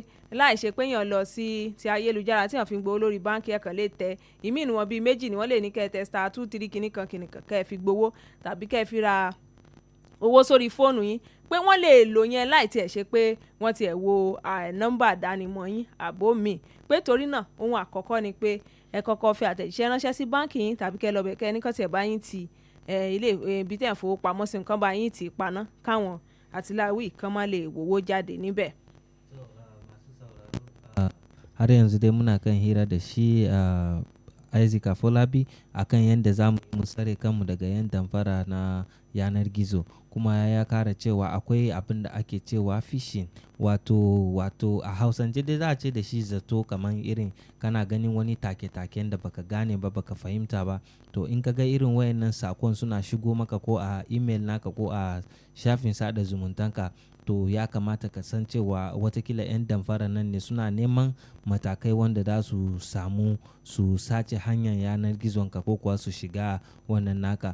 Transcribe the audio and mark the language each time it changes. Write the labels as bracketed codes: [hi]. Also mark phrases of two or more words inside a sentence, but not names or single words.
[yo] láì ṣe pé èèyàn lọ sí ti ayélujára tí wọ́n fi ń gbowó lórí báǹkì ẹ̀kan lè tẹ ìmí ìnú wọn bíi méjì ni wọ́n lè ní kẹ́ ẹ tẹ star 23 kìnnìkan kẹ́ ẹ fi gbowó tàbí kẹ́ ẹ fi ra owó sórí fóònù yín pé wọ́n lè lò yẹn láì tiẹ̀ ṣe pé wọ́n tiẹ̀ wo nọ́mbà àdánimọ̀ yín àbó mi pé torí náà ohun àkọ́kọ́ ni pé ẹ kọ́kọ́ fi àtẹ̀jíṣẹ́ ránṣẹ́ sí báǹkì yín tàbí kẹ́ lọ bẹ̀ kẹ́ ní kàn tiẹ̀ bá yín ti ilé ibi tẹ̀ ń fowópamọ́ sí nǹkan bá yín ti paná káwọn àtìláwí kan má lè wòwó jáde níbẹ̀. [ha] Har yanzu dai muna kan hira da shi Isaac Afolabi akan yadda za mu tsare kanmu daga yan damfara na yanar gizo, kuma ya kara cewa akwai abin da ake cewa phishing wato a hausance dai za a ce da shi zato, kamar irin kana ganin wani take-taken da baka gane ba baka fahimta ba, to in ka ga irin wayannan sakon suna shigo maka ko a email naka ko a shafin sada zumuntanka, to ya kamata ka san cewa watakila 'yan damfara nan ne suna neman matakai wanda za su samu su sace hanyar yanar gizonka ko kuwa su shiga wannan naka.